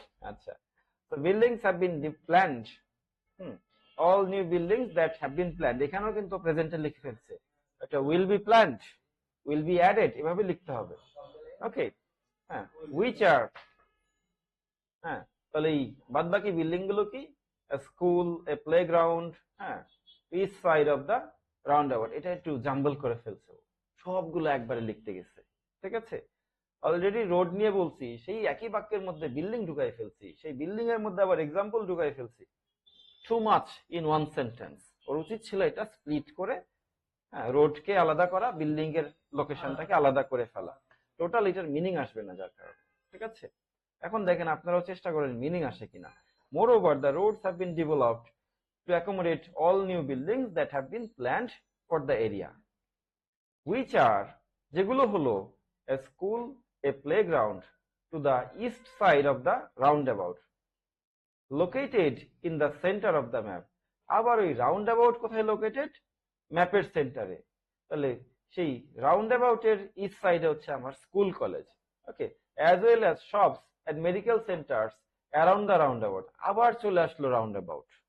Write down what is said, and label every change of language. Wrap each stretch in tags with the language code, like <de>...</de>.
<bn>আচ্ছা, তো</bn> <en>buildings have been planned,</en> <bn>all new buildings that have been planned, এখানেও কিন্তু প্রেজেন্টে লিখে ফেলছে, এটা will be planned, will be added, এভাবে লিখতে হবে। ওকে, হ্যাঁ, হুইচ আর, হ্যাঁ, তাহলে এই বাদ বাকি বিল্ডিং গুলো কি</bn> <en>a school, a playground, হ্যাঁ, each side of the roundabout।</en> <bn>এটা একটু জাম্বল করে ফেলছে, সবগুলো একবারে লিখতে গেছে, ঠিক আছে। অলরেডি রোড নিয়ে বলছি, সেই একই বাক্যের মধ্যে বিল্ডিং ঢুকাই ফেলছি, সেই বিল্ডিং এর মধ্যে আবার এক্সাম্পল ঢুকাই ফেলছি।</bn> <en>Too much in one sentence.</en> <bn>ওর উচিত ছিল এটা স্প্লিট করে, হ্যাঁ, রোডকে আলাদা করা, বিল্ডিং এর লোকেশনটাকে আলাদা করে ফেলা। টোটাল এটার মিনিং আসবে না যার কারণে, ঠিক আছে। এখন দেখেন আপনারাও চেষ্টা করেন মিনিং আসে কিনা।</bn> <en>Moreover, the roads have been developed to accommodate all new buildings that have been planned for the area, which are,</en> <bn>যেগুলো হলো</bn> <en>a school, a playground to the east side of the roundabout, located in the center of the map।</en> <bn>আবার ওই roundabout কোথায় located? ম্যাপের সেন্টারে। তাহলে সেই রাউন্ডাবাউট এর ইস্ট সাইডে হচ্ছে আমার school college, okay,</bn> <en>As well as shops and medical centres around the roundabout.</en> <bn>আবার চলে আসলো রাউন্ডাবাউট।</bn>